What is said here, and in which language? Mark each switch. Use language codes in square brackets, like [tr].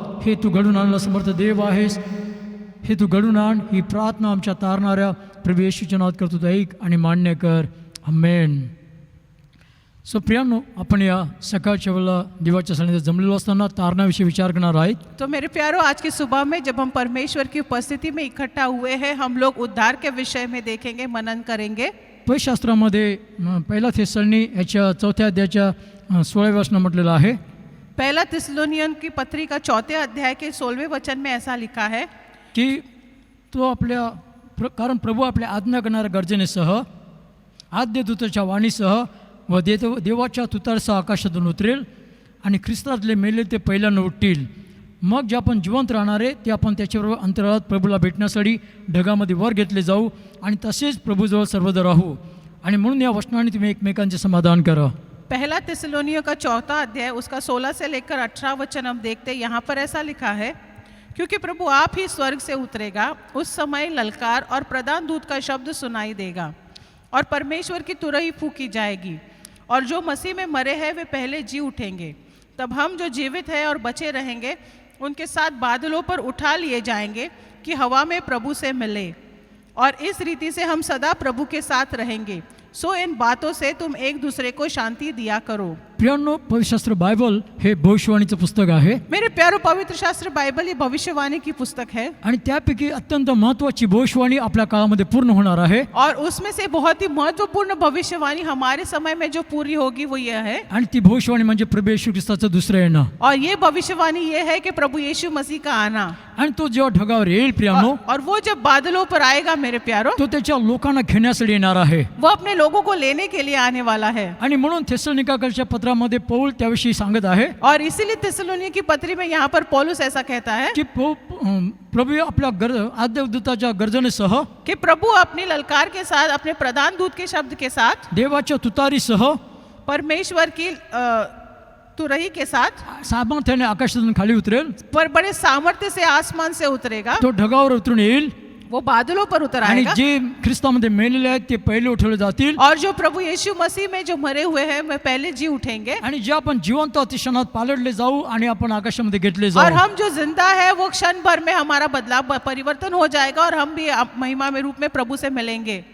[mr] हे तू घडून आणलं समर्थ देव आहेस. हे तू घडून आण. ही प्रार्थना आमच्या तारणाऱ्या प्रभू येशूच्या नावात करतो, ऐक आणि मान्य कर. आमेन. सो प्रियांनो, आपण या सकाळच्या वेळेला देवाच्या सानिध्यात जमलेलो असताना तारणाविषयी विचार करणार आहेत. [hi] तो मेरे प्यारों, आज की सुबह में जब हम परमेश्वर की उपस्थिति में इकट्ठा हुए हैं, हम लोग उद्धार के विषय में देखेंगे, मनन करेंगे. [mr] पवित्रशास्त्रामध्ये पहिला थेसलनी याच्या 4थ्या अध्यायाच्या 16व्या वचनात म्हटलेलं आहे [hi] पहला थिस्सलुनीयन की पत्री का 4 अध्याय के 16वें वचन में ऐसा लिखा है [mr] की तो कारण प्रभू आपल्या आज्ञा करणाऱ्या गर्जनेसह, आद्य दूताच्या वाणीसह व देवाच्या तुतारसह आकाशातून उतरेल आणि ख्रिस्तातले मेले ते पहिल्यानं उठतील. मग जे आपण जिवंत राहणारे ते आपण त्याच्याबरोबर अंतराळात प्रभूला भेटण्यासाठी ढगामध्ये वर घेतले जाऊ आणि तसेच प्रभूजवळ सर्वदा राहू. आणि म्हणून या वचनाने तुम्ही एकमेकांचे समाधान करा. [hi] पहला थिस्सलुनीयों का 4 अध्याय उसका 16 से लेकर 18 वचन हम देखते हैं. यहाँ पर ऐसा लिखा है, क्योंकि प्रभु आप ही स्वर्ग से उतरेगा, उस समय ललकार और प्रधान दूत का शब्द सुनाई देगा और परमेश्वर की तुरही फूंकी जाएगी और जो मसीह में मरे हैं वे पहले जी उठेंगे. तब हम जो जीवित हैं और बचे रहेंगे उनके साथ बादलों पर उठा लिए जाएंगे कि हवा में प्रभु से मिले और इस रीति से हम सदा प्रभु के साथ रहेंगे. सो इन बातों से तुम एक दूसरे को शांति दिया करो. [mr] प्रियांनो, पवित्रशास्त्र बायबल हे भविष्यवाणीचं पुस्तक आहे [hi] मेरे प्यारो, पवित्र शास्त्र बाइबल ये भविष्यवाणी की पुस्तक है [mr] आणि त्यापैकी अत्यंत महत्त्वाची भविष्यवाणी आपल्या काळामध्ये पूर्ण होणार आहे. [hi] और उसमें से बहुत ही महत्वपूर्ण भविष्यवाणी हमारे समय में जो पूरी होगी वो यह है. [mr] आणि ती भविष्यवाणी म्हणजे प्रभू येशू ख्रिस्ताचं दुसरं येणं. [hi] और ये भविष्यवाणी ये है कि प्रभु यीशु मसीह का आना. [mr] आणि तो जेव्हा ढगावर येईल प्रियांनो, [hi] और वो जब बादलों पर आएगा मेरे प्यारो, [mr] तो त्याच्या लोकांना घेण्यासाठी येणार आहे. [hi] वो अपने लोगों को लेने के लिए आने वाला है. [mr] आणि म्हणून थेसलोनिकाच्या पत्रामध्ये पौल त्याविषयी सांगत आहे [hi] और इसीलिए थिस्सलुनीय की पत्री में यहाँ पर पौलुस ऐसा कहता है [mr] की प्रभु आपल्या आद्य दूताच्या गर्जनेसह, [hi] कि प्रभु अपनी ललकार के साथ, अपने प्रधान दूत के शब्द के साथ, [mr] देवाच्या तुतारीसह, [hi] परमेश्वर की तुरही के साथ [mr] सामर्थ्याने आकाशातून खाली उतरेल. [hi] पर बड़े सामर्थ्य से आसमान से उतरेगा. [mr] तो ढगावर उतरून येईल [hi] वो बादलों पर उतर [mr] आणि [hi] आएगा. [mr] जे ख्रिस्तामध्ये मेलेले आहेत ते पहिले उठवले जातील. [hi] और जो प्रभु यीशु मसीह में जो मरे हुए हैं वे पहले जी उठेंगे. [mr] आणि जे आपण जिवंत आहोत ते क्षणात पालटले जाऊ आणि आपण आकाशामध्ये घेतले [hi] और [mr] जाऊ. [hi] हम जो जिंदा है वो क्षण भर में हमारा बदलाव, परिवर्तन हो जाएगा और हम भी महिमा में रूप में प्रभु से मिलेंगे.